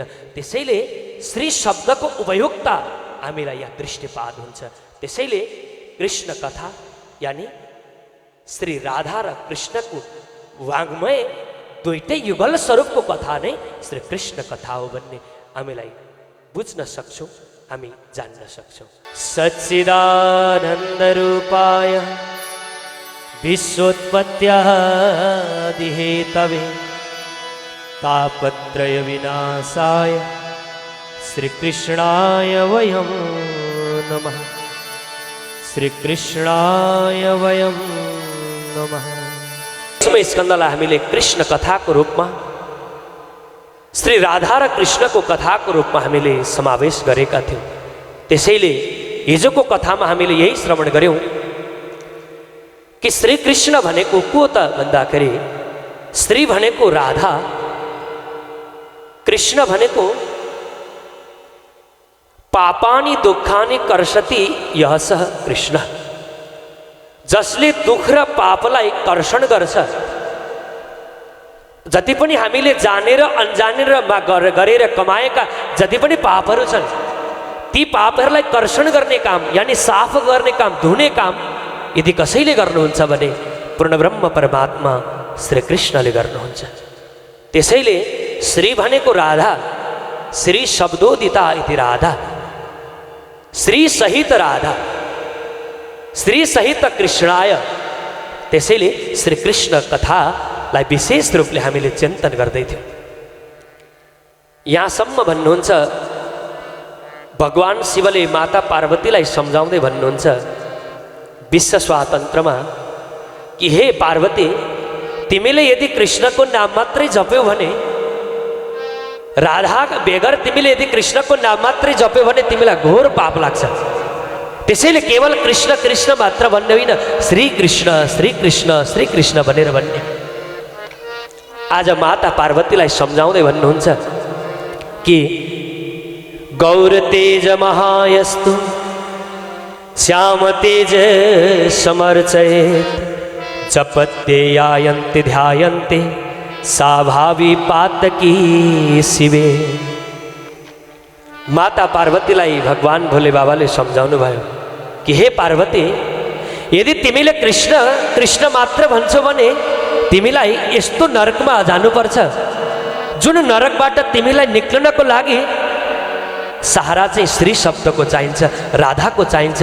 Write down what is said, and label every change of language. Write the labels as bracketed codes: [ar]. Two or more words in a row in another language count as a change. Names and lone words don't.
[ne] त्यसैले श्री शब्दको उपयोगता हामीलाई यहाँ दृष्टिपात हुन्छ। त्यसैले कृष्ण कथा यानी श्री राधा र कृष्णको वाङ्मय दुईटै युगल स्वरूपको कथा नै श्री कृष्ण कथा हो भन्ने हामीलाई बुझ्न सक्छौँ, हामी जान्न सक्छौँ। [sa] सच्चिदानन्द रूपाय विश्वोत्पत्त्यादिहेतवे तापत्रय विनाशाय श्रीकृष्णाय वयं नमः, श्रीकृष्णाय वयं नमः। [ne] स्कन्दलाई हामीले कृष्ण कथाको रूपमा श्री राधा र कृष्णको कथाको रूपमा हामीले समावेश गरेका थियौँ। त्यसैले हिजोको कथामा हामीले यही श्रवण गर्यौँ कि श्री कृष्ण भनेको को त भन्दाखेरि श्री भनेको राधा, कृष्ण भनेको [sa] पापानि दुःखानि कर्षति यः सः कृष्ण, [ne] जसले दुःख र पापलाई कर्षण गर्छ। जति पनि हामीले जानेर अनजानेर गरेर कमाएका जति पनि पापहरू छन् ती पापहरूलाई कर्षण गर्ने काम यानी साफ गर्ने काम, धुने काम यदि कसैले गर्नुहुन्छ भने पूर्णब्रह्म परमात्मा श्री कृष्णले गर्नुहुन्छ। त्यसैले श्री भनेको राधा, [sa] श्री शब्दोदिता इति राधा, श्री सहित राधा, श्री सहित कृष्णाय। [ne] त्यसैले श्री कृष्ण कथालाई विशेष रूपले हामीले चिन्तन गर्दै थियौँ। यहाँसम्म भन्नुहुन्छ भगवान शिवले माता पार्वतीलाई सम्झाउँदै भन्नुहुन्छ विश्व स्वातन्त्रमा कि हे पार्वती, तिमीले यदि कृष्णको नाम मात्रै जप्यौ भने, राधा बेगर तिमीले यदि कृष्णको नाम मात्रै जप्यौ भने तिमीलाई घोर पाप लाग्छ। त्यसैले केवल कृष्ण कृष्ण मात्र भन्ने होइन, श्री कृष्ण श्री कृष्ण श्री कृष्ण भनेर भन्ने। आज माता पार्वतीलाई सम्झाउँदै भन्नुहुन्छ कि [sa] गौर तेज महायस्तु श्याम तेज समर्चयेत् जपत्ते यायन्ते ध्यायन्ते सा भावी पातकी शिवे। [ne] माता पार्वतीलाई भगवान भोले बाबाले सम्झाउनु भयो कि हे पार्वती, यदि तिमीले कृष्ण कृष्ण मात्र भन्छौ भने तिमीलाई यस्तो नरकमा जानुपर्छ जुन नरकबाट तिमीलाई निक्लनको लागि सहारा चाहिँ श्री शब्दको चाहिन्छ, राधाको चाहिन्छ।